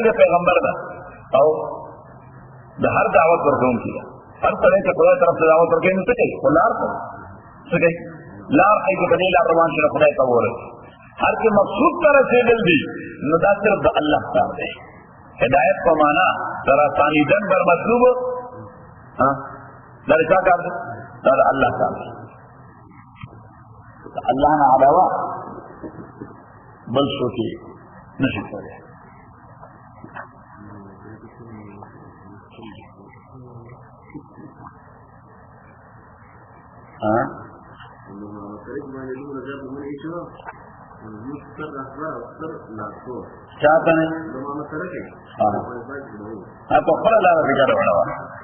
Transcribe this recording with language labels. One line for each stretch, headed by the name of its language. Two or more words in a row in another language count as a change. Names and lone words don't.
Pashto: د پیغمبر ده او د هر دعوت ورکوونکي ده هر سړی چې خدای طرف ته دعوت ورکوي نو څه کوي خو لار ښودل څه کوي لار ښایي چې په دې لار روان شي خدای ته ورسي هر چې مقصود ته رسېدل دي نو دا صرف د الله کار دی هدایت په معنا
Persian: رسانیدن بر مطلوب
Pashto: دا چا کار دی؟ دا الله کار دی. الله نه علاوه بل څوک نشي کولی. چاہتا نہیں آپ کو خلا لا رہا بچارا بڑا ہوا